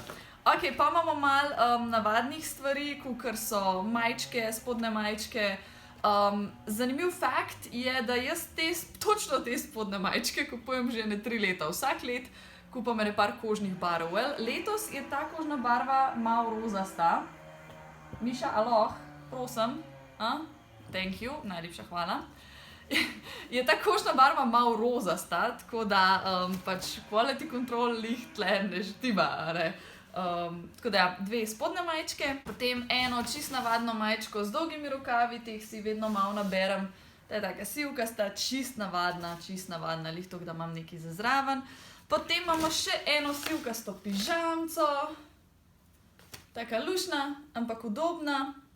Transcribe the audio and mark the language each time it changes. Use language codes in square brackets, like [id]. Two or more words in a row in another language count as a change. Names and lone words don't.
[sl] Ok, pa imamo malo navadnih stvari, kakor so majčke, spodne majčke. Zanimiv fakt je, da jaz točno te spodne majčke kupujem že 3 leta. Vsak let kupam par kožnih barv. Letos je ta kožna barva malo rozasta. Miša, aloh, prosim. [en] Thank you, [sl] najlepša hvala. Je ta kožna barva malo rozasta, tako da pač [en] quality control [sl] lih tle ne štima, ne. Tako da, 2 spodne majčke, potem eno čist navadno majčko z dolgimi rokavi, teh si vedno malo naberem. Ta je taka sivkasta, čist navadna, lih toliko, da imam nekaj za zraven. Potem imamo še eno sivkasto pižamco, taka lušna, ampak udobna.